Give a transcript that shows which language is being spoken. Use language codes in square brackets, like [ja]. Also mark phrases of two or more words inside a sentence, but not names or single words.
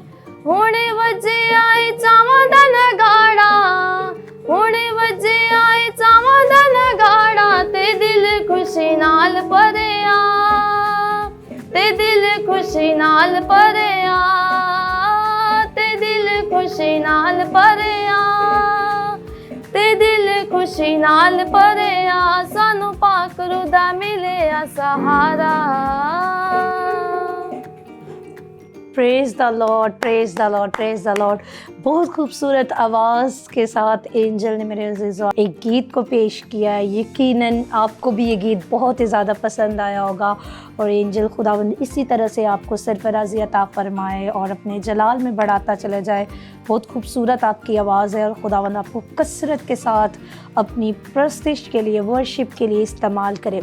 [pa] ਹੁਣੇ ਵੱਜੇ ਆਏ ਚਾਵਾਂ ਦਾ ਨਗਾੜਾ, ਹੁਣੇ ਵੱਜੇ ਆਏ ਚਾਵਾਂ ਦਾ ਨਗਾੜਾ, ਤੇ ਦਿਲ ਖ਼ੁਸ਼ੀ ਨਾਲ ਭਰਿਆ, ਤੇ ਦਿਲ ਖ਼ੁਸ਼ੀ ਨਾਲ ਭਰਿਆ, ਤੇ ਦਿਲ ਖ਼ੁਸ਼ੀ ਨਾਲ ਭਰਿਆ, ਤੇ ਦਿਲ ਖ਼ੁਸ਼ੀ ਨਾਲ ਭਰਿਆ। ਸਾਨੂੰ ਪਾਕ ਰੂਹ ਦਾ ਮਿਲੇ ਸਹਾਰਾ। [en] Praise the Lord, praise the Lord, praise the Lord. [ur] بہت خوبصورت آواز کے ساتھ एंजल نے میرے عزیزوں ایک گیت کو پیش کیا ہے। یقیناً آپ کو بھی یہ گیت بہت ہی زیادہ پسند آیا ہوگا، اور एंजल خداوند اسی طرح سے آپ کو سرفرازی عطا فرمائے اور اپنے جلال میں بڑھاتا چلا جائے। بہت خوبصورت آپ کی آواز ہے، اور خداوند آپ کو کثرت کے ساتھ اپنی پرستش کے لیے، वर्शिप کے لیے استعمال کریں।